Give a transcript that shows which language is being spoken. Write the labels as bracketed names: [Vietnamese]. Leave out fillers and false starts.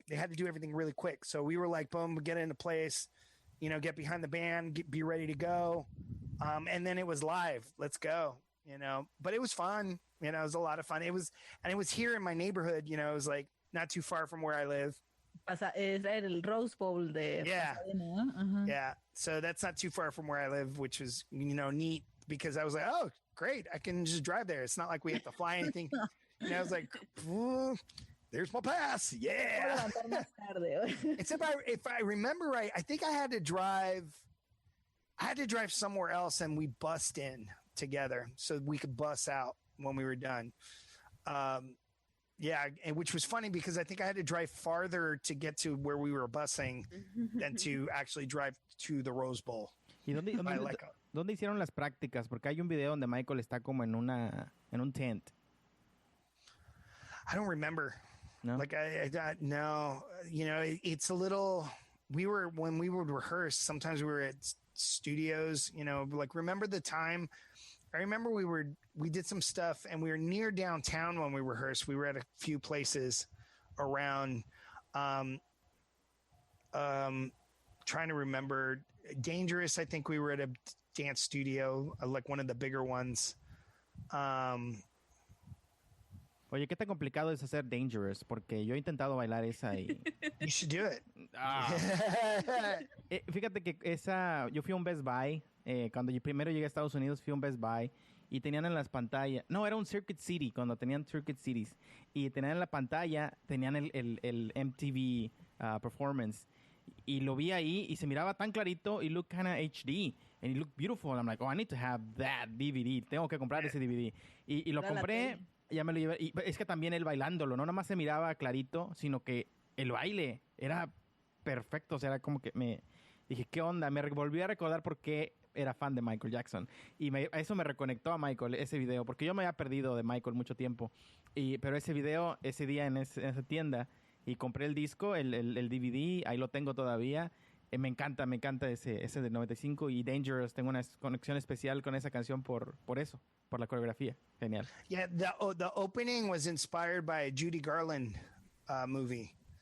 [English] They had to do everything really quick. So we were like, boom, get into place, get behind the band, be ready to go. And then it was live. Let's go, but it was fun. It was a lot of fun. It was here in my neighborhood, it was like not too far from where I live. [Spanish] Es el Rose Bowl de Pasadena, ¿no? [English] Yeah. So that's not too far from where I live, which was, neat because I was like, oh, great. I can just drive there. It's not like we have to fly anything. I was like, there's my pass. Yeah. Except if I remember right, I think I had to drive somewhere else, and we bussed in together so we could bus out when we were done. Yeah, and which was funny because I think I had to drive farther to get to where we were busing than to actually drive to the Rose Bowl. [Spanish] ¿Y dónde hicieron las prácticas? Porque hay un video donde Michael está como en un tent. [English] I don't remember. [Spanish] No? [English] Like no, it's a little. When we would rehearse, sometimes we were at studios. Like remember the time. I remember we did some stuff, and we were near downtown when we rehearsed. We were at a few places around. Trying to remember, Dangerous. I think we were at a dance studio, like one of the bigger ones. [Spanish] Oye, ¿qué tan complicado es hacer Dangerous? Porque yo he intentado bailar esa y... [English] You should do it. [Spanish] Fíjate que yo fui a un Best Buy. Cuando yo primero llegué a Estados Unidos, fui a un Best Buy y tenían en las pantallas... No, era un Circuit City, cuando tenían Circuit Cities. Y tenían en la pantalla, tenían el MTV Performance. Y lo vi ahí y se miraba tan clarito y [English] looked kind of HD. And it looked beautiful. And I'm like, oh, I need to have that DVD. [Spanish] Tengo que comprar ese DVD. Y lo compré... Ya me lo llevé. Y es que también él bailándolo, no nomás se miraba clarito, sino que el baile era perfecto. O sea, era como que dije, ¿qué onda? Me volví a recordar por qué era fan de Michael Jackson. Y eso me reconectó a Michael, ese video, porque yo me había perdido de Michael mucho tiempo. Pero ese video, ese día en esa tienda, y compré el disco, el DVD, ahí lo tengo todavía. Me encanta ese de 95 y Dangerous. Tengo una conexión especial con esa canción por eso, por la coreografía. Genial. [English] Yeah, the opening was inspired by a Judy Garland movie.